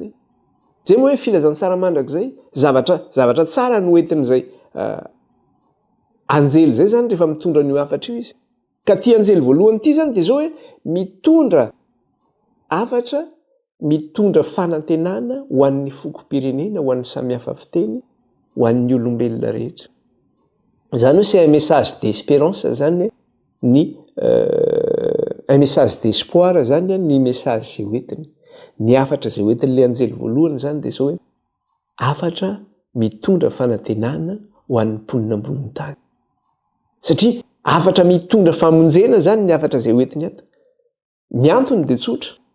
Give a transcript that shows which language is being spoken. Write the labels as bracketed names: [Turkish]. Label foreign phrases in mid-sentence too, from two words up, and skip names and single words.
[Malagasy] Zay moa hoe filazantsara mandrakizay, zavatra tsara no entin'izay anjely zay zany rehefa mitondra ny afatra io izy. Ka ty anjely voalohany ity zany dia zao hoe mitondra afatra, mitondra fanantenana ho an'ny fokom-pirenena, ho an'ny samy hafa fiteny, ho an'ny olombelona rehetra. Zany hoe [French] c'est un message d'espérance [Malagasy] zany ny [French] un message d'espoir [Malagasy] zany ny message zay hoentiny. Ny afatra zay hoentin'ilay anjely voalohany zany dia zao hoe afatra mitondra fanantenana ho an'ny mponina ambony tany. Satria afatra mitondra famonjena zany ny afatra zay hoentiny ato. Ny antony dia tsotra.